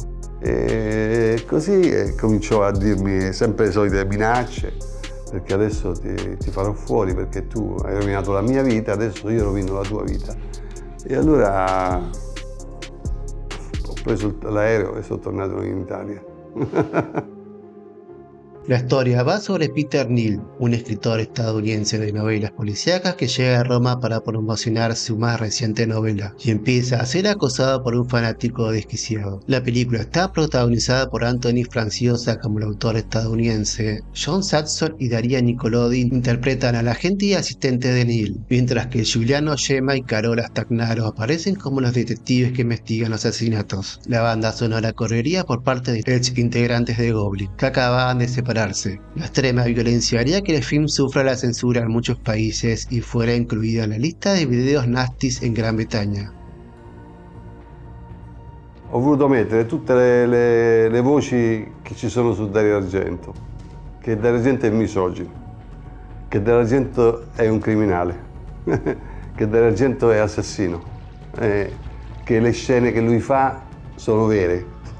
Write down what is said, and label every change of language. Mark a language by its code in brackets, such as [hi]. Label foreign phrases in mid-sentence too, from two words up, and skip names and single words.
[it] E così cominciò a dirmi sempre le solite minacce, perché adesso ti farò fuori perché tu hai rovinato la mia vita, adesso io rovino la tua vita. E allora ho preso l'aereo e sono tornato in Italia. [es] La historia va sobre Peter Neal, un escritor estadounidense de novelas policíacas que llega a Roma para promocionar su más reciente novela y empieza a ser acosado por un fanático desquiciado. La película está protagonizada por Anthony Franciosa como el autor estadounidense. John Saxon y Daria Nicolodi interpretan al agente y asistente de Neal, mientras que Giuliano Gemma y Carola Stagnaro aparecen como los detectives que investigan los asesinatos. La banda sonora correría por parte de ex integrantes de Goblin, que acababan de separarse. La extrema violencia haría que el film sufra la censura en muchos países y fuera incluida en la lista de videos nasties en Gran Bretagna. [it] Ho voluto mettere tutte le voci che ci sono su Dario Argento, che Dario Argento è misogino, che Dario Argento è un criminale, che Dario Argento è assassino, che le scene che lui fa sono vere.